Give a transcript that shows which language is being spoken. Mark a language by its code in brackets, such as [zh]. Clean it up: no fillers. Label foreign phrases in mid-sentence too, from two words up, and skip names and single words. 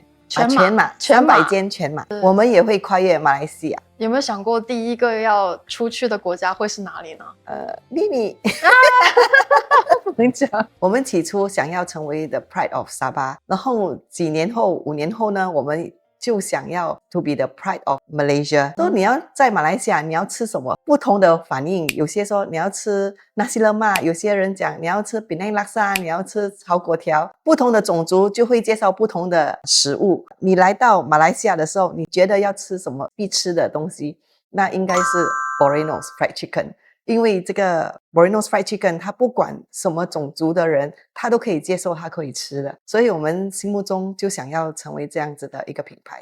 [zh] 全马300间全马，我们也会跨越马来西亚。有没有想过第一个要出去的国家会是哪里呢？秘密。不能讲。我们起初想要成为 [en] The Pride of Sabah， [zh] 然后几年后5年后呢，我们就想要 [en] to be the pride of Malaysia。 [zh] 说你要在马来西亚，你要吃什么？不同的反应，有些说你要吃 nasi lemak，有些人讲你要吃 Penang laksa， 你要吃炒粿条。不同的种族就会介绍不同的食物。你来到马来西亚的时候，你觉得要吃什么必吃的东西？那应该是 Borenos Fried Chicken。因为这个 Borenos Fried Chicken 它不管什么种族的人他都可以接受，他可以吃的，所以我们心目中就想要成为这样子的一个品牌。